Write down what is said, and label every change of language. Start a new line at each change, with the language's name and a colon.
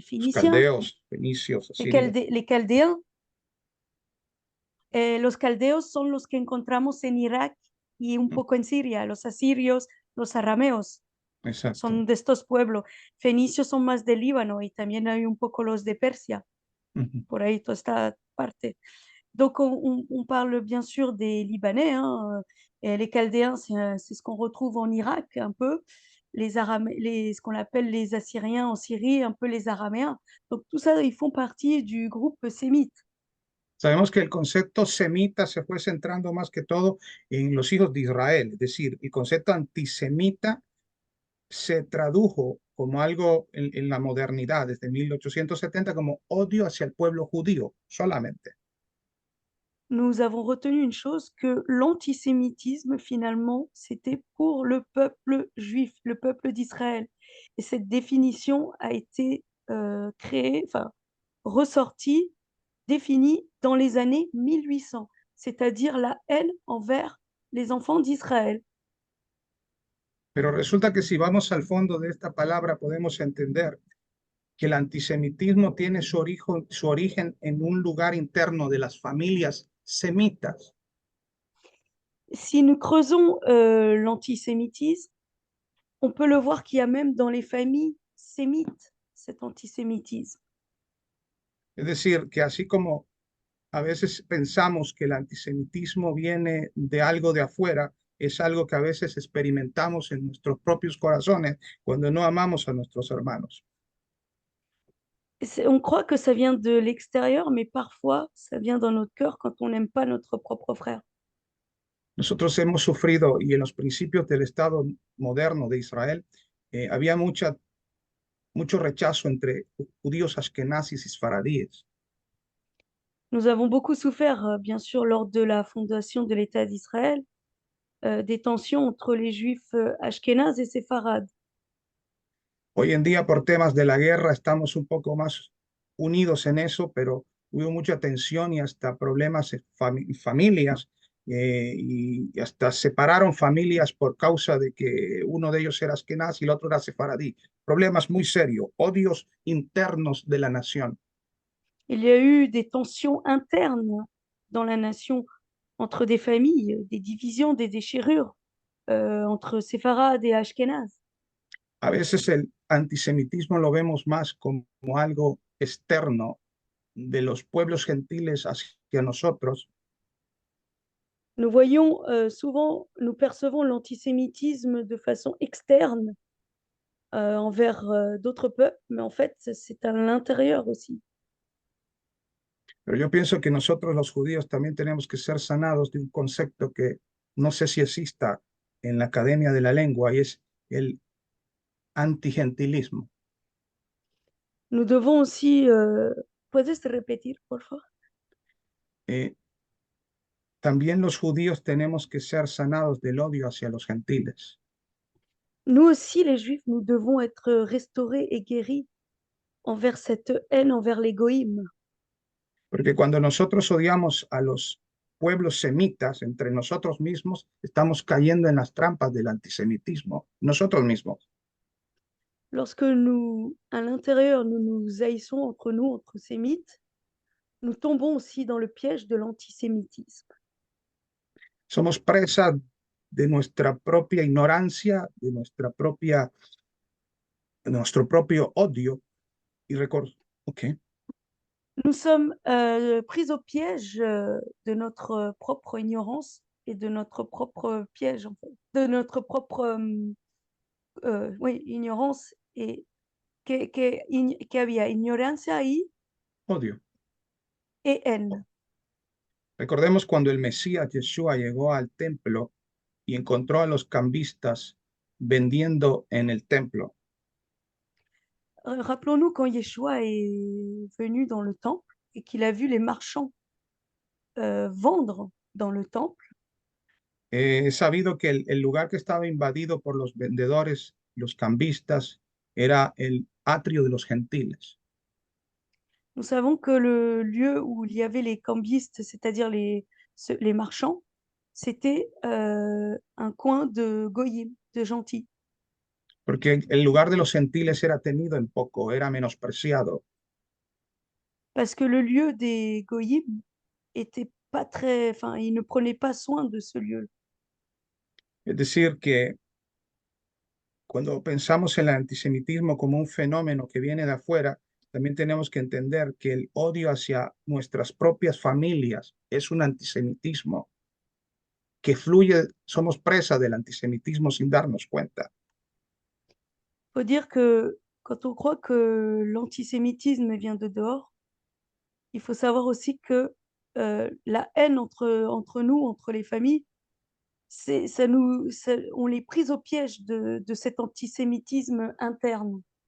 Spanish: Los
French: Phéniciens,
Spanish: caldeos, fenicios, asirios.
French: les Chaldéens.
Spanish: Los caldeos son los que encontramos en Irak y un poco en Siria, los asirios, los arameos, Exacto. son de estos pueblos. Fenicios son más del Líbano y también hay un poco los de Persia, por ahí toda esta parte.
French: Donc on parle bien sûr des Libanais, hein, et les Chaldéens, c'est ce qu'on retrouve en Irak un peu, ce qu'on appelle les Assyriens en Syrie, un peu les Araméens. Donc tout ça, ils font partie du groupe sémite.
Spanish: Sabemos que el concepto semita se fue centrando más que todo en los hijos de Israel, es decir, el concepto antisemita se tradujo como algo en la modernidad desde 1870 como odio hacia el pueblo judío solamente.
French: Nous avons retenu une chose, que l'antisémitisme, finalement, c'était pour le peuple juif, le peuple d'Israël. Et cette définition a été créée, enfin, ressortie, définie dans les années 1800, c'est-à-dire la haine envers les enfants d'Israël.
Spanish: Pero resulta que si vamos al fondo de esta palabra podemos entender que el antisemitismo tiene su origen en un lugar interno de las familias semitas.
French: Si nous creusons l'antisémitisme, on peut le voir qu'il y a même dans les familles sémites cet antisémitisme.
Spanish: Es decir, que así como a veces pensamos que el antisemitismo viene de algo de afuera, es algo que a veces experimentamos en nuestros propios corazones cuando no amamos a nuestros hermanos.
French: On croit que ça vient de l'extérieur, mais parfois, ça vient dans notre cœur quand on n'aime pas notre propre frère.
Spanish: Nosotros hemos sufrido, y en los principios del Estado moderno de Israel, había mucho rechazo entre judíos ashkenazis y sfaradíes.
French: Nous avons beaucoup souffert, bien sûr, lors de la fondation de l'État d'Israël, des tensions entre les juifs ashkénazes et séfarades.
Spanish: Hoy en día, por temas de la guerra, estamos un poco más unidos en eso, pero hubo mucha tensión y hasta problemas en familias, y hasta separaron familias por causa de que uno de ellos era askenaz y el otro era sefaradí. Problemas muy serios, odios internos de la nación.
French: Il y a eu des tensions internes dans la nation entre des familles, des divisions, des déchirures entre séfarades et ashkénazes.
Spanish: A veces el antisemitismo lo vemos más como algo externo de los pueblos gentiles hacia nosotros,
French: Nous voyons souvent, nous percevons l'antisémitisme de façon externe envers d'autres peuples, mais en fait, c'est à l'intérieur aussi.
Spanish: pero yo pienso que nosotros los judíos también tenemos que ser sanados de un concepto que no sé si exista en la Academia de la Lengua y es el antigentilismo.
French: Nous devons aussi,
Spanish: ¿puedes repetir, por favor? Eh, También los judíos tenemos que ser sanados del odio hacia los gentiles,
French: Nous aussi, les Juifs, nous devons être restaurés et guéris envers cette haine envers les goïms.
Spanish: porque cuando nosotros odiamos a los pueblos semitas entre nosotros mismos, estamos cayendo en las trampas del antisemitismo, nosotros mismos.
French: Lorsque nous, à l'intérieur, nous nous haïssons entre nous, entre sémites, nous tombons aussi dans le piège de l'antisémitisme.
Spanish: Somos presa de nuestra propia ignorancia, de nuestro propio odio y ok.
French: Nous sommes pris au piège de notre propre ignorance et de notre propre piège, en fait, de notre propre oui, ignorance et
Spanish: que había ignorancia ahí Odio.
French: et haine.
Spanish: Recordemos cuando el Mesías Yeshua llegó al templo y encontró a los cambistas vendiendo en el templo.
French: Rappelons-nous quand Yeshua est venu dans le temple et qu'il a vu les marchands vendre dans le temple.
Spanish: He sabido que el lugar que estaba invadido por los vendedores, los cambistas, era el atrio de los gentiles.
French: Nous savons que le lieu où il y avait les cambistes, c'est-à-dire les marchands, c'était un coin de goyim, de gentils.
Spanish: Porque el lugar de los gentiles era tenido en poco, era menospreciado.
French: Parce que le lieu des goyim était pas très, enfin, ils ne prenaient pas soin de ce lieu.
Spanish: Es decir, que cuando pensamos en el antisemitismo como un fenómeno que viene de afuera, también tenemos que entender que el odio hacia nuestras propias familias es un antisemitismo que fluye, somos presa del antisemitismo sin darnos cuenta.
French: Faut dire que quand on croit que l'antisémitisme vient de dehors, il faut savoir aussi que la haine entre nous, entre les familles, on est pris au piège de cet antisémitisme interne.